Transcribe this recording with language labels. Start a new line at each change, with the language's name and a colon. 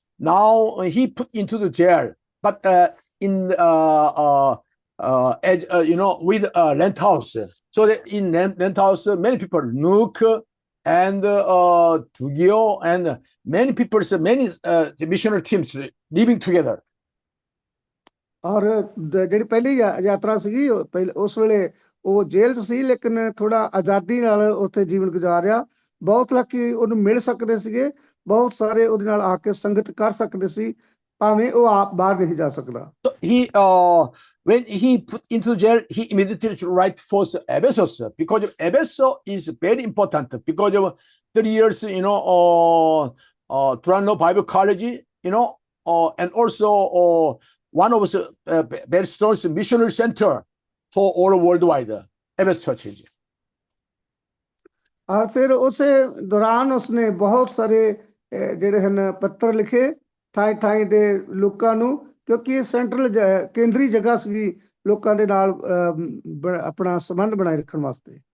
English: Now he put into the jail, but in as you know, with rent house. So that in rent house, many people, Nuke and Tugio, and many people, many missionary teams living together.
Punjabi: ਔਰ ਜਿਹੜੀ ਪਹਿਲੀ ਯਾਤਰਾ ਸੀਗੀ ਉਸ ਵੇਲੇ ਉਹ ਜੇਲ੍ਹ 'ਚ ਸੀ ਲੇਕਿਨ ਥੋੜਾ ਆਜ਼ਾਦੀ ਨਾਲ ਉੱਥੇ ਜੀਵਨ ਗੁਜ਼ਾਰਿਆ। ਬਹੁਤ ਲੋਕੀ ਉਹਨੂੰ ਮਿਲ ਸਕਦੇ ਸੀਗੇ, ਬਹੁਤ ਸਾਰੇ ਉਹਦੇ ਨਾਲ ਆ ਕੇ ਸੰਗਤ ਕਰ ਸਕਦੇ ਸੀ ਭਾਵੇਂ ਉਹ ਆਪ ਬਾਹਰ ਨਹੀਂ ਜਾ ਸਕਦਾ।
English: So he when he put into jail, he immediately write for Ephesus, because Ephesus is very important because of 3 years, you know, Toronto Bible College, you know, and also one of the very strong missionary center for all worldwide, Ephesus churches.
Punjabi: ਔਰ ਫਿਰ ਉਸੇ ਦੌਰਾਨ ਉਸਨੇ ਬਹੁਤ ਸਾਰੇ ਜਿਹੜੇ ਹਨ ਪੱਤਰ ਲਿਖੇ ਥਾਂ ਦੇ ਲੋਕਾਂ ਨੂੰ ਕਿਉਂਕਿ ਇਹ ਸੈਂਟਰਲ ਕੇਂਦਰੀ ਜਗ੍ਹਾ ਸੀ ਲੋਕਾਂ ਦੇ ਨਾਲ ਆਪਣਾ ਸੰਬੰਧ ਬਣਾਏ ਰੱਖਣ ਵਾਸਤੇ।